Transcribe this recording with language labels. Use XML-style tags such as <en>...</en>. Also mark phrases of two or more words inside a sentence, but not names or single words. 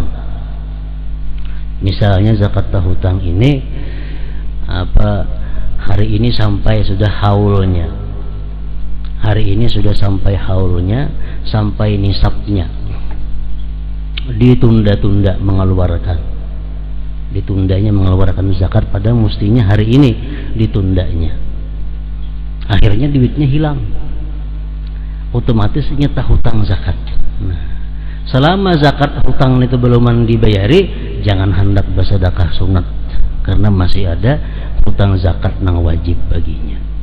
<id>Misalnya zakat tahutang ini hari ini sampai sudah haulnya. Hari ini sudah sampai haulnya, sampai nisabnya. Ditunda-tunda mengeluarkan. Ditundanya mengeluarkan zakat pada mestinya hari ini ditundanya. Akhirnya duitnya hilang. Otomatis nyata hutang zakat. Nah, selama zakat hutang itu belum dibayari, jangan hendak bersedekah sunat karena masih ada hutang zakat nang wajib baginya.</id>